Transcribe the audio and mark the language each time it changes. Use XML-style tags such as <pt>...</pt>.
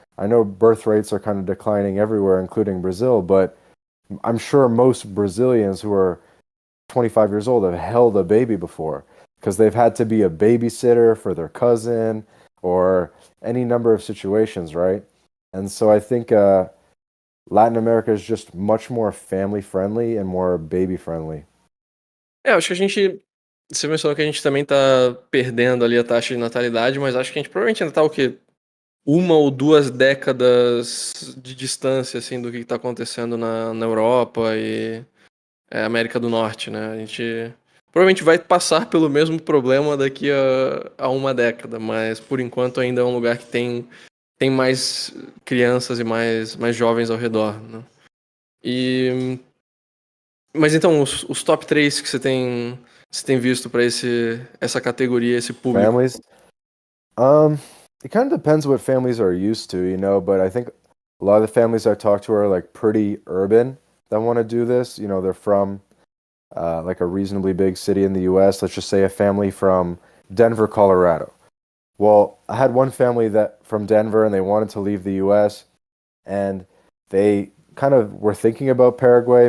<en>I know birth rates are kind of declining everywhere, including Brazil, but I'm sure most Brazilians who are 25 years old have held a baby before, because they've had to be a babysitter for their cousin or any number of situations, right? And so I think Latin America is just much more family friendly and more baby friendly.</en> <pt>Acho que você mencionou que a gente também tá perdendo ali a taxa de natalidade, mas acho que a gente provavelmente ainda tá o quê? 1 ou 2 décadas de distância, assim, do que tá acontecendo na Europa e América do Norte, né? A gente provavelmente vai passar pelo mesmo problema daqui a 1 década, mas por enquanto ainda é um lugar que tem mais crianças e mais jovens ao redor, né? Mas então, os top 3 que você tem visto para essa categoria, esse público?</pt> <en>Families? It kind of depends what families are used to, but I think a lot of the families I talk to are like pretty urban that want to do this. They're from like a reasonably big city in the US. Let's just say a family from Denver, Colorado. Well, I had one family that from Denver, and they wanted to leave the US, and they kind of were thinking about Paraguay.</en>